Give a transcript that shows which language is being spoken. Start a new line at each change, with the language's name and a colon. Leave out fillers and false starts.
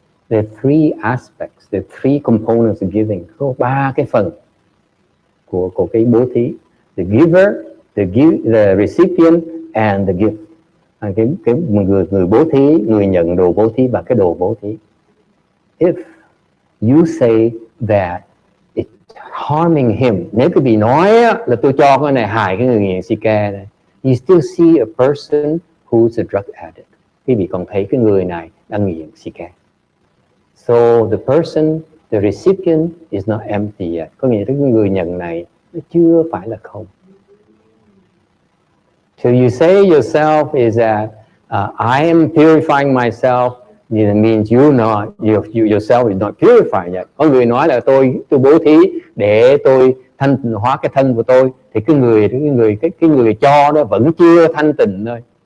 English: There are 3 aspects, there are 3 components of giving.
Vietnamese: Có 3 cái phần của cái bố thí:
English: the giver, the recipient, and the gift.
Vietnamese: Cái người bố thí, người nhận đồ bố thí và cái đồ bố thí.
English: If you say that it's harming him,
Vietnamese: nếu cái vị nói là tôi cho cái này hại cái người nghiện xì ke này,
English: you still see a person who's a drug addict.
Vietnamese: Quý vị còn thấy cái người này đang nghiện xì ke.
English: So the person, the recipient is not empty yet.
Vietnamese: Có nghĩa là cái người nhận này nó chưa phải là không.
English: So you say yourself is that I am purifying myself. It means yourself is not purified yet.
Vietnamese: Có người nói là tôi bố thí để tôi thanh tịnh hóa cái thân của tôi, thì cái người cho đó vẫn chưa thanh tịnh thôi.